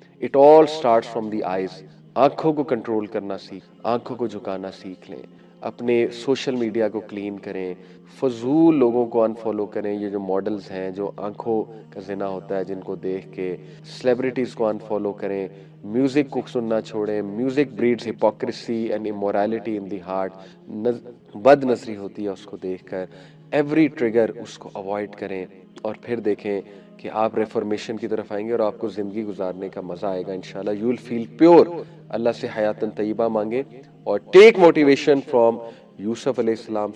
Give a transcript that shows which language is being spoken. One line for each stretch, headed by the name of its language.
English: It all starts from the eyes.
Urdu: آنکھوں کو control کرنا سیکھ, آنکھوں کو جھکانا سیکھ لیں, اپنے سوشل میڈیا کو کلین کریں, فضول لوگوں کو انفالو کریں. یہ جو ماڈلز ہیں جو آنکھوں کا زنا ہوتا ہے جن کو دیکھ کے, سیلیبریٹیز کو انفالو کریں. میوزک کو سننا چھوڑیں.
English: Music breeds hypocrisy and immorality in the heart.
Urdu: بد نظری ہوتی ہے اس کو دیکھ کر. ایوری ٹریگر اس کو اوائڈ کریں, اور پھر دیکھیں کہ آپ ریفارمیشن کی طرف آئیں گے اور آپ کو زندگی گزارنے کا مزہ آئے گا انشاءاللہ.
English: You will feel pure.
Urdu: اللہ سے حیاتن طیبہ مانگیں, اور
English: take motivation from
Urdu: یوسف علیہ السلام.